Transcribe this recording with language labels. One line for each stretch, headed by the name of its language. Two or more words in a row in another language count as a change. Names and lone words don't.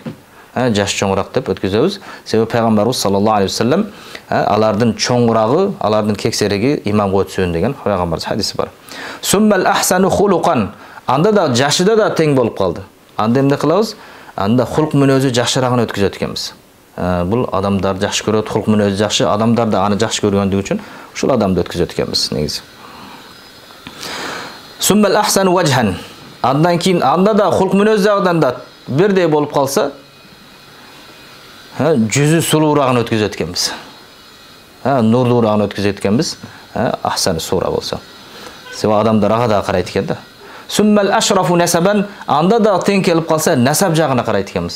Kyrgyz: Жаш чоңураак деп өткүзөбүз. Себеби пайгамбарыбыз
Arabic: صلى الله عليه وسلم
Kyrgyz: алардын чоңурагы, алардын кексереги имамга өтсүн деген пайгамбарыбыз хадиси бар.
Arabic: ثم الأحسن خلقا.
Kyrgyz: Анда да жашыда да тең болуп калды. Анда эмне кылабыз? Анда хулк мүнөзү жакшырагын өткүзөт экенбиз. Бул адамдар жакшы көрөт, хулк мүнөзү жакшы, адамдар да аны жакшы көргөндүгү үчүн ушул адамды өткүзөт экенбиз негизи.
Arabic: ثم الأحسن وجها.
Kyrgyz: Андан кийин анда да хулк мүнөз жагынан да бирдей болуп калса, жүзү сулуурагын өткүзөт экенбиз. Нурлуураан өткүзөт экенбиз.
Arabic: أحسن صورة
Kyrgyz: болсо. Себеби адамдар ага да карайт экен да.
Arabic: ثم الأشرف نسبا,
Kyrgyz: анда да тең келип калса, насаб жагына карайт экенбиз.